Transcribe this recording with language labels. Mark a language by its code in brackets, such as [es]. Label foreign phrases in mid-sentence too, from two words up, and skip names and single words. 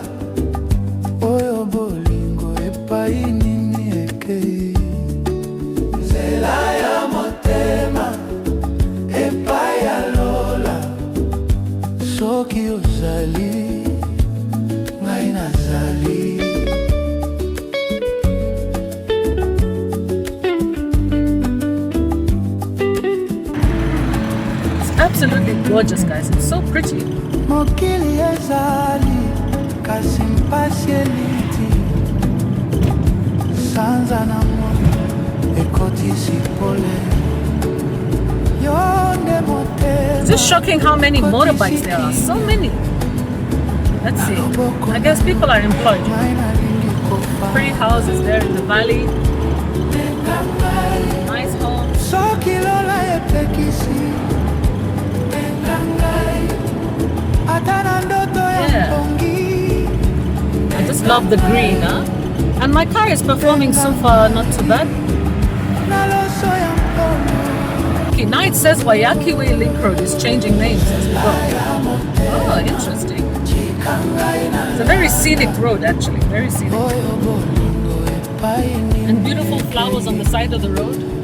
[ln] Oyo bolingo epai nini ekei. Nzela ya motema epai ya lola. Soki ozali ngai nazali. [en] It's absolutely gorgeous, guys. It's so pretty. [ln] Mokili ezali kasi mpasi eliti. Sanza na moni ekotisi pole. Yonde motema. [en] It's just shocking how many motorbikes there are. So many. Let's see. I guess people are employed. Pretty houses there in the valley. Nice homes. [ln] Soki lola etekisi. Atana ndoto ya mpongi. [en] I just love the green, huh? And my car is performing so far, not too bad. [ln] Naloso ya mpongi. [en] Okay, now it says Wayaki Way Link Road is changing names as we go. Oh, interesting. It's a very scenic road, actually. Very scenic. And beautiful flowers on the side of the road.